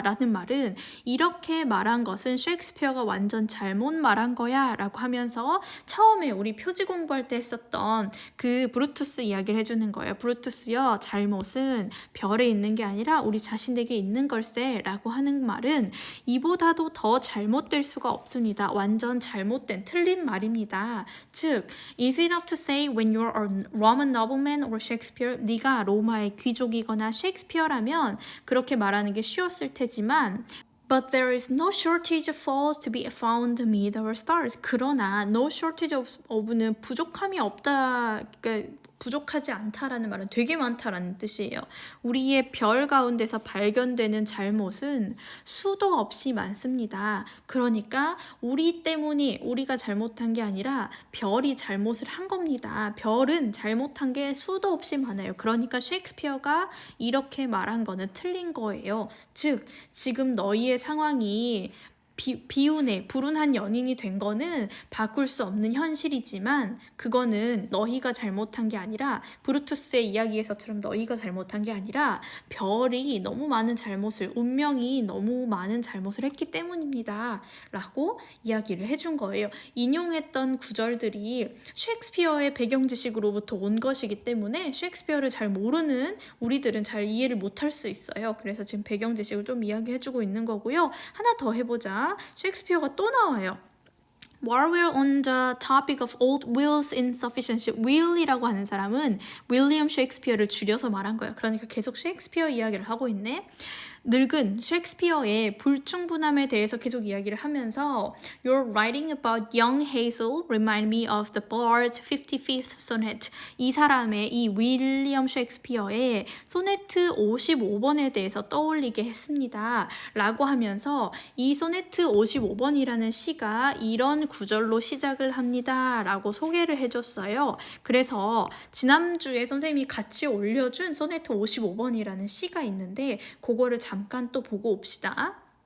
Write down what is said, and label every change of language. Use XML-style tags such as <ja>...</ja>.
<ko>라는 말은 이렇게 말한 것은 셰익스피어가 완전 잘못 말한 거야 라고 하면서 처음에 우리 표지 공부할 때 했었던 그 브루투스 이야기를 해주는 거예요. 브루투스요, 잘못은 별에 있는 게 아니라 우리 자신에게 있는 걸세 라고 하는 말은 이보다도 더 잘못될 수가 없습니다. 완전 잘못된 틀린 말입니다. 즉,</ko> <en>is it enough to say when you're a Roman nobleman or Shakespeare?</en> <ko>네가 로마의 귀족이거나 셰익스피어라면 그렇게 말하는 게 쉬웠을 테지만</ko> <en>But there is no shortage of faults to be found amid our stars.</en> <ko>그러나</ko> <en>no shortage of</en> <ko>는 부족함이 없다, 그러니까 부족하지 않다라는 말은 되게 많다라는 뜻이에요. 우리의 별 가운데서 발견되는 잘못은 수도 없이 많습니다. 그러니까 우리 때문이 우리가 잘못한 게 아니라 별이 잘못을 한 겁니다. 별은 잘못한 게 수도 없이 많아요. 그러니까 셰익스피어가 이렇게 말한 거는 틀린 거예요. 즉, 지금 너희의 상황이 비운의 불운한 연인이 된 거는 바꿀 수 없는 현실이지만 그거는 너희가 잘못한 게 아니라 브루투스의 이야기에서처럼 너희가 잘못한 게 아니라 별이 너무 많은 잘못을 운명이 너무 많은 잘못을 했기 때문입니다 라고 이야기를 해준 거예요. 인용했던 구절들이 셰익스피어의 배경 지식으로부터 온 것이기 때문에 셰익스피어를 잘 모르는 우리들은 잘 이해를 못할 수 있어요. 그래서 지금 배경 지식을 좀 이야기해주고 있는 거고요. 하나 더 해보자. 셰익스피어가 또 나와요.</ko> <en>While we're on the topic of old Will's insufficiency,</en> <ko>Will이라고 하는 사람은 윌리엄 셰익스피어를 줄여서 말한 거예요. 그러니까 계속 셰익스피어 이야기를 하고 있네. 늙은 셰익스피어의 불충분함에 대해서 계속 이야기를 하면서</ko> <en>Your writing about young Hazel remind me of the Bard's 55th sonnet.</en> <ko>이 사람의 이 윌리엄 셰익스피어의 소네트 55번에 대해서 떠올리게 했습니다. 라고 하면서 이 소네트 55번이라는 시가 이런 구절로 시작을 합니다. 라고 소개를 해줬어요. 그래서 지난주에 선생님이 같이 올려준 소네트 55번이라는 시가 있는데 그거를 잠깐 또 보고 옵시다.</ko>